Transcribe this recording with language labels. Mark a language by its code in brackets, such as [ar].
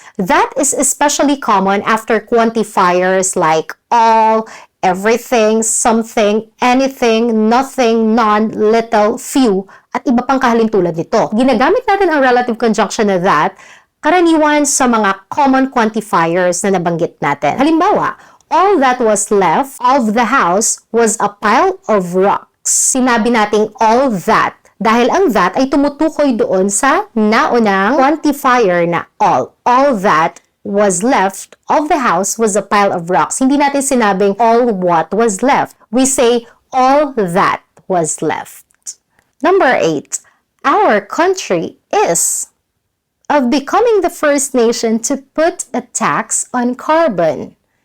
[en] That is especially common after quantifiers like all, everything, something, anything, nothing, none, little, few, [tl] at iba pang kahalintulad nito. Ginagamit natin ang relative conjunction na that karaniwan sa mga common quantifiers na nabanggit natin. [en] Halimbawa, all that was left of the house was a pile of rocks. [tl] Sinabi nating [en] all that [tl] Dahil ang that ay tumutukoy doon sa naunang quantifier na all. [en] All that was left of the house was a pile of rocks. [tl] Hindi natin sinabing [en] all what was left. We say all that was left. Number 8. Our country is of becoming the first nation to put a tax on carbon.